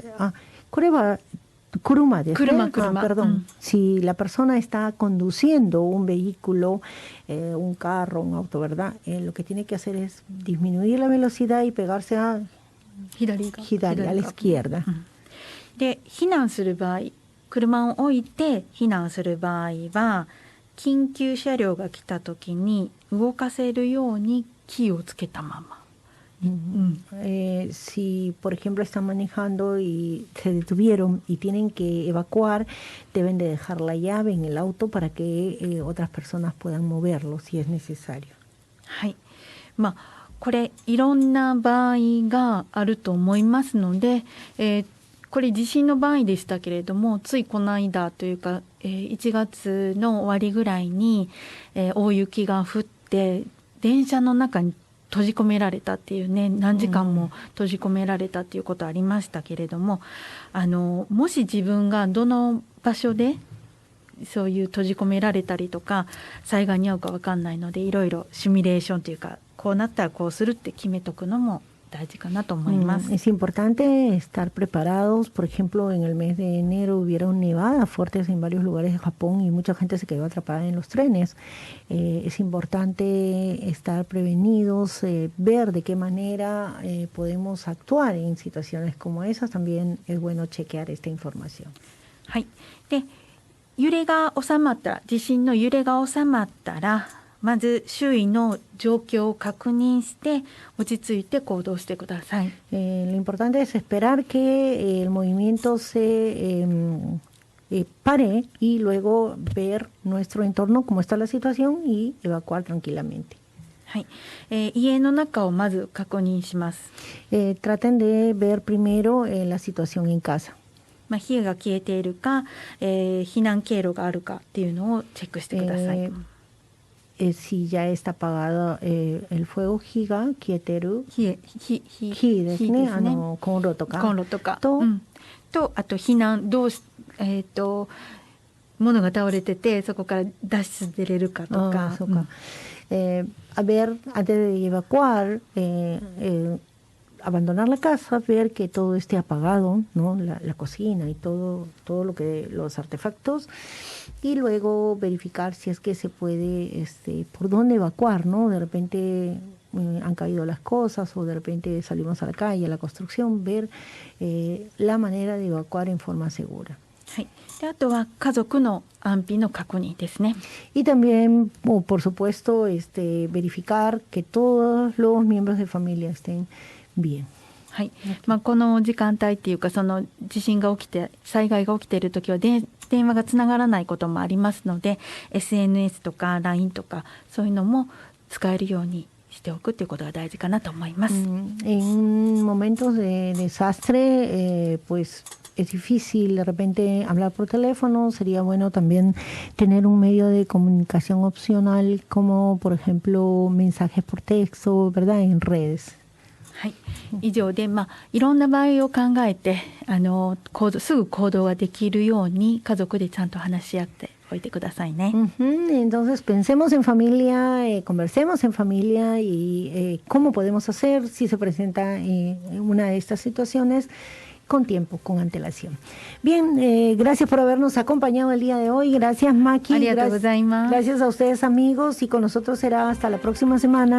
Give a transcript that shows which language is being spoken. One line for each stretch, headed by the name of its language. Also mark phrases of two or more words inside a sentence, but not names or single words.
Japanese: これは車ですね。車。
Spanish: Perdón. Si la persona está conduciendo un vehículo, un carro, un auto, ¿verdad? Lo que tiene que hacer es disminuir la velocidad y pegarse a 左a la izquierda.
Japanese: で、避難する場合、車を置いて避難する場合は、緊急車両が来た時に動かせるようにキーをつけたまま。
Spanish: Si, por ejemplo, están manejando y se detuvieron y tienen que evacuar, deben de dejar la llave en el auto para que otras personas puedan moverlo si es necesario.
Japanese: はい。これいろんな場合があると思いますので、これ地震の場合でしたけれども、ついこの間というか、1月の終わりぐらいに、大雪が降って電車の中に閉じ込められたっていうね、何時間も閉じ込められたっていうことありましたけれども、もし自分がどの場所でそういう閉じ込められたりとか災害に遭うか分かんないので、いろいろシミュレーションというか、こうなったらこうするって決めとくのも大事かなと思います。
Spanish: Es importante estar preparados. Por ejemplo, en el mes de enero hubieron nevadas fuertes en varios lugares de Japón y mucha gente se quedó atrapada en los trenes. Es importante estar prevenidos, ver de qué manera podemos actuar en situaciones como esas. También es bueno chequear esta información.
Japanese: はい。で、揺れが収まったら、地震の揺れが収まったら、まず周囲の状況を確認して落ち着いて行動してください。
Spanish: Lo importante es esperar que el movimiento se pare y luego ver nuestro entorno, cómo está la situación y evacuar tranquilamente.
Japanese: はい。家の中をまず確認します。
Spanish: Traten de ver primero la situación en casa.
Japanese: 火が消えているか、避難経路があるかっていうのをチェックしてください。
Spanish: Si ya está apagado el fuego,
Japanese: 火が消えてる。火ですね。コンロとか。と、あと避難物が倒れててそこから脱出出れるかとか。
Spanish: A ver, antes de evacuar, abandonar la casa, ver que todo esté apagado, ¿no? La cocina y todo lo que los artefactos, y luego verificar si es que se puede, por dónde evacuar, ¿no? De repente han caído las cosas o de repente salimos a la calle, a la construcción, ver la manera de evacuar en forma segura.
Japanese: はい、であとは家族の安否の確認ですね。
Spanish: Y también, por supuesto, verificar que todos los miembros de familia estén bien.
Japanese: はい、この時間帯っていうか、その地震が起きて災害が起きているときは電話がつながらないこともありますので、 SNS とか LINE とかそういうのも使えるようにしておくということが大事かなと思います。
Spanish: En momentos de desastre, pues es difícil de repente hablar por teléfono. Sería bueno también tener un medio de comunicación opcional, como por ejemplo mensajes por texto, ¿verdad? En redes.
Japanese: はい、以上で、いろんな場合を考えてすぐ行動ができるように家族でちゃんと話し合っておいてくださいね。
Spanish: Entonces pensemos en familia, conversemos en familia y cómo podemos hacer si se presenta una de estas situaciones con tiempo, con antelación. Bien, gracias por habernos acompañado el día de hoy. Gracias, Maki. Gracias a ustedes, amigos. Y con nosotros será hasta la próxima semana.